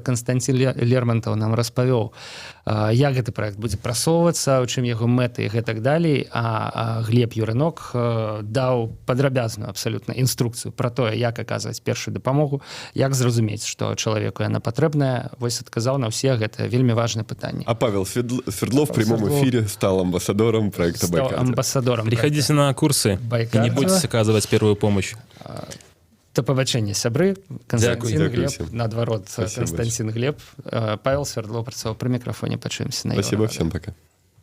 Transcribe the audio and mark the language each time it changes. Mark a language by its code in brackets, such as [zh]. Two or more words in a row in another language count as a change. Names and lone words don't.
[be] Константин Лермонтов нам распавёў, як гэты праект будзе прасоўвацца, у чым яго мэты і гэтак далей, а Глеб Юрынок даў падрабязную абсалютна інструкцыю пра тое, як аказваць першую дапамогу, як зразумець, што чалавеку яна патрэбная. Вось адказаў на ўсе гэта вельмі важнае пытанне. [ru] А Павел Свердлов в прямом эфире стал амбассадором проекта Байкардио. Амбассадором. Приходите на курсы и не бойтесь оказывать первую помощь. [uk] До побачення, сябры. Константин Дякую Глеб, всім. [be] наадварот, [ru] Спасибо Константин Глеб. [be] Павел Свердлов працаваў пры мікрафоне. Пачуемся на [ru] Спасибо [be] Еўрарадыё. [ru] всем, пока.